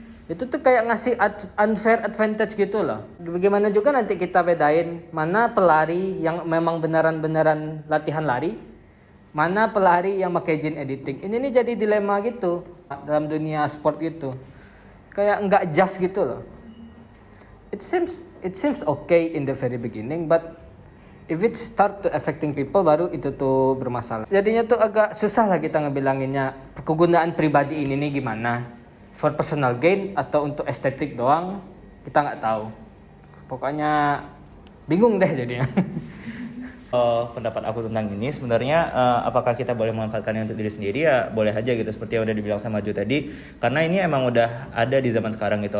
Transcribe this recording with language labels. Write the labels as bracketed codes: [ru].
[id] Itu tuh kayak ngasih [en] unfair advantage [id] gitu loh. Bagaimana juga nanti kita bedain mana pelari yang memang beneran latihan lari, mana pelari yang pakai gene editing. Ini nih jadi dilema gitu dalam dunia sport gitu. Kayak nggak just gitu loh. [en] It seems okay in the very beginning, but if it start to affecting people, [id] baru itu tuh bermasalah. Jadinya tuh agak susah lah kita ngebilanginnya kegunaan pribadi ini nih gimana. [en] For personal gain [id] atau untuk estetik doang, kita nggak tahu. Pokoknya bingung deh jadinya. Pendapat aku tentang ini sebenarnya apakah kita boleh memanfaatkannya untuk diri sendiri, ya boleh aja gitu, seperti yang udah dibilang sama Ju tadi, karena ini emang udah ada di zaman sekarang gitu.